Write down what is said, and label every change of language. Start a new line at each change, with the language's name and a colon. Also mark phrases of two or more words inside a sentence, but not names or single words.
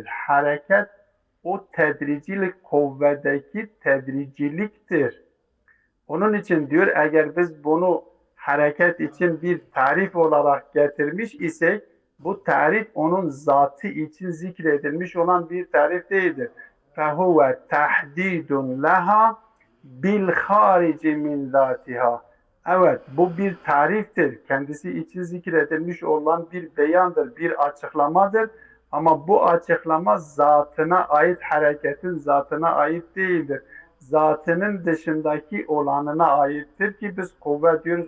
Turkish: Hareket o tedricilik kuvvedeki tedriciliktir. Onun için diyor eğer biz bunu hareket için bir tarif olarak getirmiş isek bu tarif onun zatı için zikredilmiş olan bir tarif değildir.
Arabic: فَهُوَ تَحْدِيدٌ لَهَا بِالْخَارِجِ مِنْ ذَاتِهَا.
Turkish: Evet, bu bir tariftir. Kendisi için zikredilmiş olan bir beyandır, bir açıklamadır. Ama bu açıklama zatına ait, hareketin zatına ait değildir. Zatının dışındaki olanına aittir ki biz kuvve diyoruz.